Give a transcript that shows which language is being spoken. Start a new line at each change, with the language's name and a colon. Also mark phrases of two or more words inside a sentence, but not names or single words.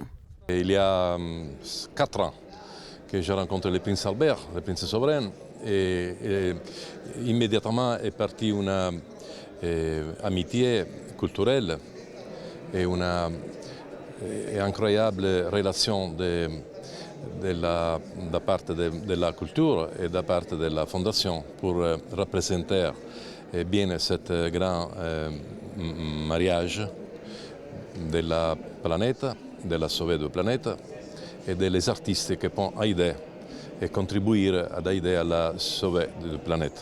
French: Il y a 4 ans que j'ai rencontré le prince Albert, le prince souverain, et immédiatement est partie une amitié culturelle et une incroyable relation
Italian: da parte della cultura e da parte della
French: Fondation pour représenter bien cet grand mariage de la planète, de la sauver de planète et des artistes qui peuvent aider et contribuer à aider à la sauver de la planète.